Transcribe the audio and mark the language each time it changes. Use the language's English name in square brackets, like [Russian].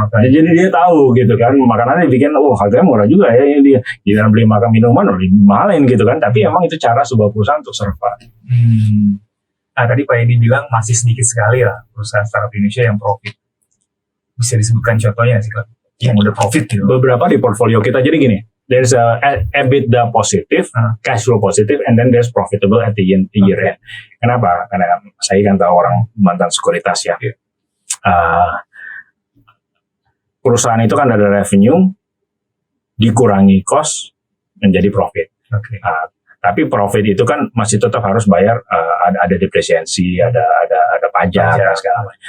[Indonesian] Jadi dia tahu gitu kan, makanannya dibikin harganya murah juga ya. Dia jangan beli makan minuman lebih mahalin gitu kan. Tapi emang itu cara sebuah perusahaan untuk survive. Nah, tadi Pak Edi bilang masih sedikit sekali lah perusahaan startup Indonesia yang profit. Bisa disebutkan contohnya sih Pak, yang udah profit gitu. Beberapa di portfolio kita. Jadi gini, [English] there's a EBITDA positive, cash flow positive, and then there's profitable at the year end. [Indonesian] Kenapa? Karena saya kan tahu orang mantan sekuritas ya. Perusahaan itu kan ada revenue, dikurangi cost, menjadi profit. Tapi profit itu kan masih tetap harus bayar, ada depresiasi, ada pajak, dan segala macam.